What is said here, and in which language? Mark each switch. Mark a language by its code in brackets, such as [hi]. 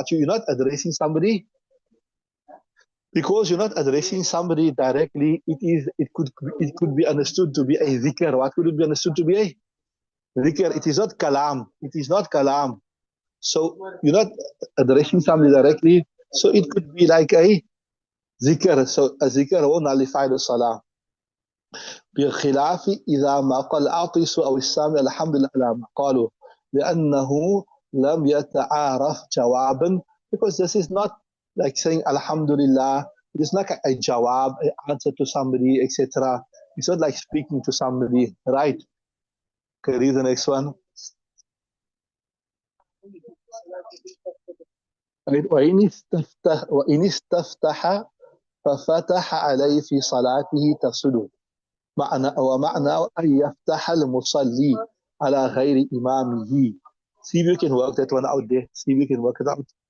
[en] You're not addressing somebody, because you're not addressing somebody directly. It could be understood to be a dhikr. What could it be understood to be a dhikr? It is not kalam. It is not kalam. So you're not addressing somebody directly. So it could be like a dhikr. So a dhikr will nullify the salah. [ar] بخلاف إذا ما قال العاطس أو السامع الحمد لله على ما قالوا لأنه لم يتعارف جوابا, [en] because this is not like saying Alhamdulillah. It is not a jawab, an answer to somebody, etc. It's not like speaking to somebody, right? Okay, read the next one. Right. [ar] وإن استفتح ففتح عليه في صلاته تفسد. ومعنى أن يفتح المصلي على غير إمامه. [en] See if you can work that one out there. See if you can work it out.